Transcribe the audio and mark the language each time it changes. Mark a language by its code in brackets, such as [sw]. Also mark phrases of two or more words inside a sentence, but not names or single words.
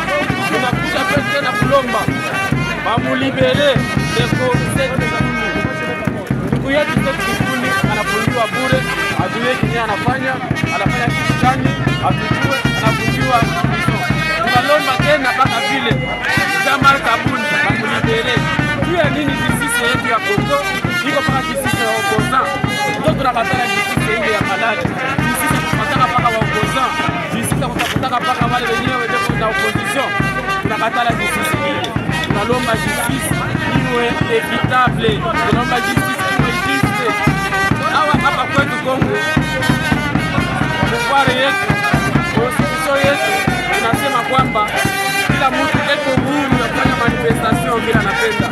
[sw] Tunakuja pesa na kulomba bamulibere deko ndugu yetu Sekuni anafungiwa bure, ajue kinyi anafanya kitu gani, atujue anafungiwa prison. Tunalomba tena mpaka vile Jamal Kabuni bamulibere. Jua nini justice yetu ya Kongo iko mpaka justice ya opposant. Ndio tunakatala justice ile ya maladi. Justice tunataka mpaka wa opposant. Justice tunataka mpaka wale wenyewe ndio na opposition. Tunakatala justice ile. Tunalomba justice iwe equitable. Tunalomba justice iwe juste. Hapa kwetu Kongo pouvoir yetu, constitution yetu tunasema kwamba kila mtu eko huru ya kufanya manifestation bila anapenda.